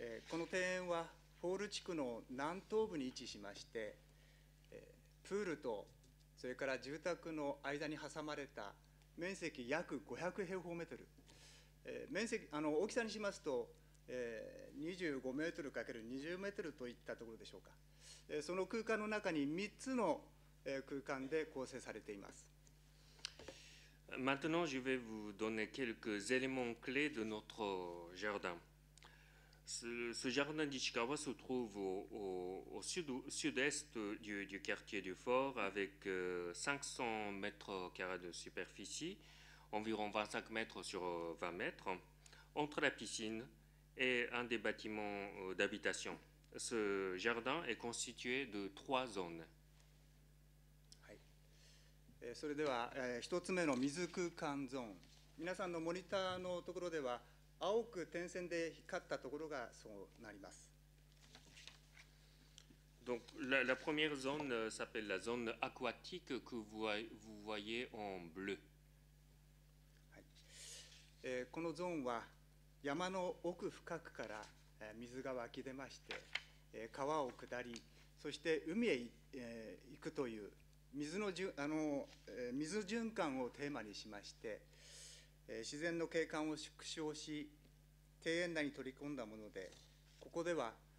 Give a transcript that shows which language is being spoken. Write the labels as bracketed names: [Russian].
[Japanese] この庭園はフォール地区の南東部に位置しまして、プールとそれから住宅の間に挟まれた面積約500平方メートル、面積大きさにしますと、25メートル ×20 メートルといったところでしょうか。その空間の中に3つの空間で構成されています。 [French] Maintenant, je vais vous donner quelques éléments clés de notre jardin. Ce jardin d'Ichikawa se trouve au sud-est du quartier du Fort, avec 500 mètres carrés de superficie, environ 25 mètres sur 20 mètres, entre la piscine et un des bâtiments d'habitation. Ce jardin est constitué de 3 zones. [Japanese] それでは、1つ目の水空間ゾーン。皆さんのモニターのところでは、青く点線で光ったところがそうなります。 [French] Donc, la première zone s'appelle la zone aquatique que vous voyez en bleu. [Japanese] このゾーンは山の奥深くから水が湧き出まして、川を下り、そして海へ行くという水循環をテーマにしまして、自然の景観を縮小し、庭園内に取り込んだもので、ここでは、